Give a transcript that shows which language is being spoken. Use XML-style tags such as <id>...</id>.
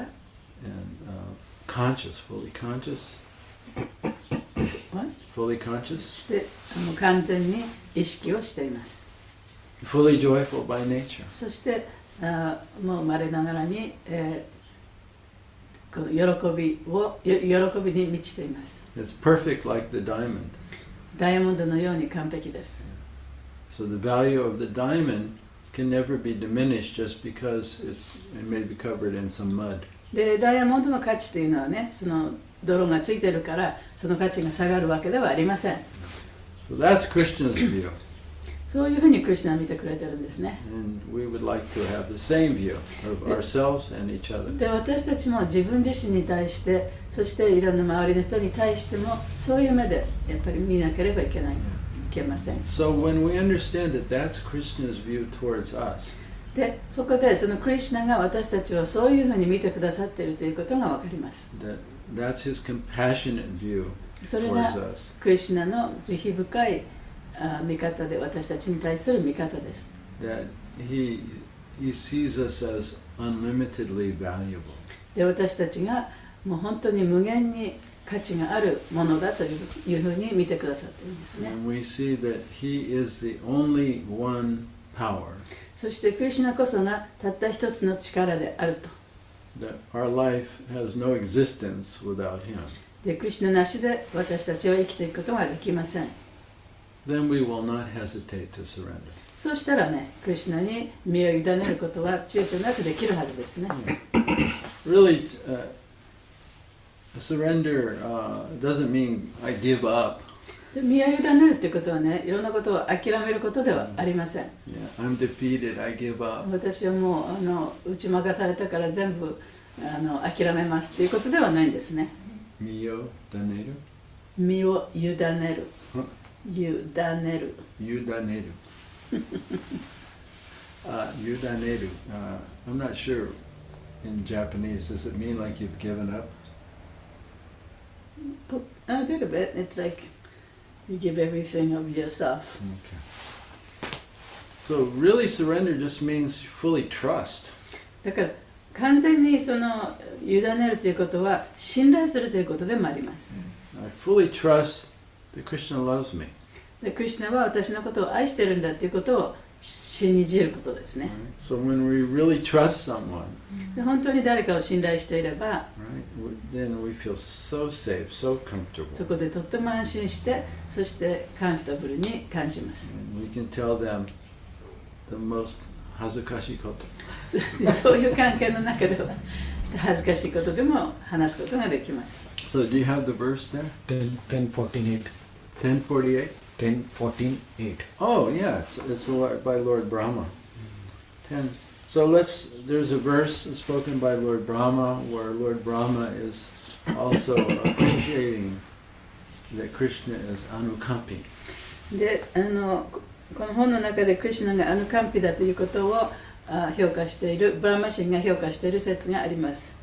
<en>And conscious, fully conscious. Fully conscious.</en> <ja>で、完全に意識をしています。</ja> <en>Fully joyful by nature.</en> <ja>そしてもう生まれながらに、この喜びに満ちています。</ja> <en>It's perfect like the diamond.</en> <ja>ダイヤモンドのように完璧です。</ja> <en>So the value of the diamond can never be diminished just because it may be covered in some mud.</en> <ja>で、ダイヤモンドの価値というのはね、その泥がついているからその価値が下がるわけではありません。</ja> <en>So that's Krishna's view.</en> <ja>そういうふうにクリシュナは見てくれてるんですね。</ja> <en>And we would like to have the same view of ourselves and each other.</en> <ja>で、私たちも自分自身に対して、そしていろんな周りの人に対してもそういう目でやっぱり見なければいけません。</ja> <en>So when we understand that that's Krishna's view towards us,</en> <ja>で、そこでそのクリシュナが私たちをそういうふうに見てくださっているということがわかります。</ja> <en>that's his compassionate view</en> <ja>それが</ja> <en>towards us.</en> <ja>クリシュナの慈悲深い見方で、私たちに対する見方です。</ja> <en>That he sees us as unlimitedly valuable.</en> <ja>で、私たちがもう本当に無限に価値があるものだというふうに見てくださっているんですね。</ja> <en>And we see that he is the only one power.</en> <ja>そしてクリシュナこそがたった一つの力であると。</ja> <en>That our life has no existence without him.</en> <ja>で、クリシュナなしで私たちは生きていくことができません。</ja> <en>then we will not hesitate to surrender.</en> <ja>そうしたらね、クリシュナに身を委ねることは躊躇なくできるはずですね。</ja> <en>Really, surrender doesn't mean I give up.</en> <ja>で身を委ねるということはね、いろんなことを諦めることではありません。</ja> <en>Yeah, I'm defeated, I give up.</en> <ja>私はもう打ち負かされたから全部諦めますということではないんですね。身を委ねる。身を委ねる。委ねる。委ねる。</ja> <en>委ねる。I'm not sure in Japanese. Does it mean like you've given up? A little bit. It's like you give everything of yourself. Okay. So really surrender just means fully trust.</en> <ja>だから完全にその委ねるということは信頼するということでもあります。</ja> <en>I fully trust that Krishna loves me.</en> <ja>でクリシュナは私のことを愛してるんだということを信じることですね。</ja> <en>So when we really trust someone,</en> <ja>で本当に誰かを信頼していれば、</ja> <en>right, then we feel so safe, so comfortable.</en> <ja>そこでとっても安心して、そしてカンフィタブルに感じます。</ja> <en>And we can tell them the most</en> <ja>恥ずかしいこと。そういう関係の中では恥ずかしいことでも話すことができます。</ja> <en>So do you have the verse there? 10:48. 10:48? 10:14:8. Oh yeah, it's by Lord Brahma. 10. So there's a verse spoken by Lord Brahma where Lord Brahma is also appreciating that Krishna is anukampi.</en> <ja>で、この本の中でクリシュナがアヌカンピだということを評価している、ブラマ神が評価している説があります。</ja>